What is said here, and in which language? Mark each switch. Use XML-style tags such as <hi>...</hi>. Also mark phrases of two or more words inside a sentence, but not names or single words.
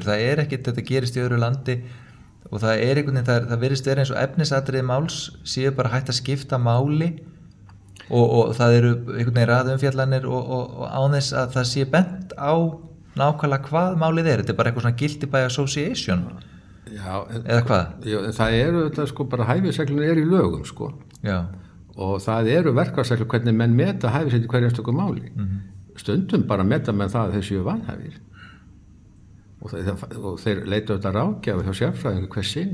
<is>Það er ekkert, þetta gerist í öðru landi og það er einhvern veginn, það virðist vera eins og efnisatriði máls séu bara hægt að skipta máli og það eru einhvern veginn raðumfjallanir og án þess að það sé bent á nákvæmlega hvað málið er. Þetta er bara eitthvað svona</is> <en>guilty by association.</en> <is>Já, eða hvað? Já, það eru þetta bara hæfisreglunir í lögum Já. Og það eru verkfallsreglur hvernig menn meta hæfisreglur í hverju einstöku máli. Stundum bara meta menn það að þeir séu vanhæfir og þeir leita auðvitað ráðgjafa hjá sérfræðingu hver sinn.</is>